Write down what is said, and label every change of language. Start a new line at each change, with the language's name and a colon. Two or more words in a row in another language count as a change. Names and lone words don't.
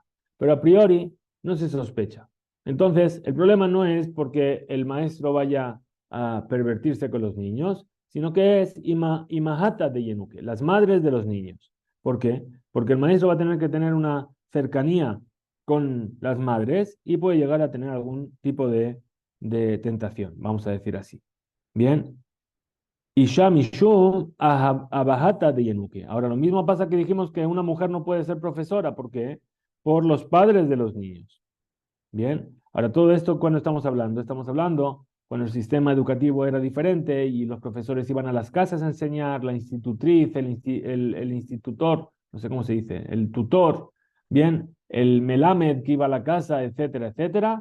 Spanish: Pero a priori no se sospecha. Entonces, el problema no es porque el maestro vaya a pervertirse con los niños, sino que es
Aramaic: אמהתא ד ינוקא,
Spanish: las madres de los niños. ¿Por qué? Porque el maestro va a tener que tener una cercanía con las madres y puede llegar a tener algún tipo de tentación, vamos a decir así. Bien.
Aramaic: אשה משום אבהתא ד ינוקא.
Spanish: Ahora, lo mismo pasa que dijimos que una mujer no puede ser profesora. ¿Por qué? Por los padres de los niños. Bien. Ahora, todo esto, ¿cuándo estamos hablando? Estamos hablando cuando el sistema educativo era diferente y los profesores iban a las casas a enseñar, la institutriz, el institutor, no sé cómo se dice, el tutor, bien, el melamed que iba a la casa, etcétera, etcétera.